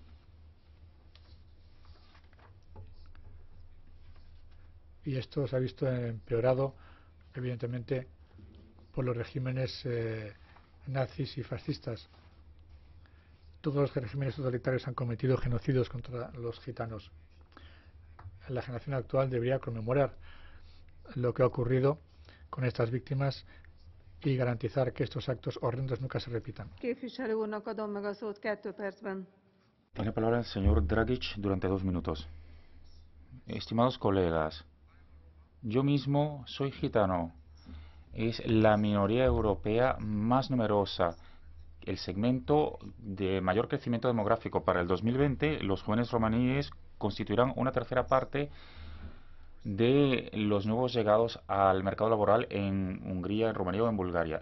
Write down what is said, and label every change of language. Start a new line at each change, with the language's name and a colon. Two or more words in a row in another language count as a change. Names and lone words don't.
Spanish: Y esto se ha visto empeorado, evidentemente, por los regímenes nazis y fascistas. Todos los regímenes totalitarios han cometido genocidios contra los gitanos. La generación actual debería conmemorar lo que ha ocurrido con estas víctimas y garantizar que estos actos horrendos nunca se repitan.
Hungarian: Képviselő úrnak adom meg a szót 2 percben.
Spanish: Tiene la palabra el señor Dragic durante 2 minutos. Estimados colegas, yo mismo soy gitano. Es la minoría europea más numerosa. El segmento de mayor crecimiento demográfico para el 2020, los jóvenes romaníes constituirán una tercera parte de los nuevos llegados al mercado laboral en Hungría, en Rumanía o en Bulgaria.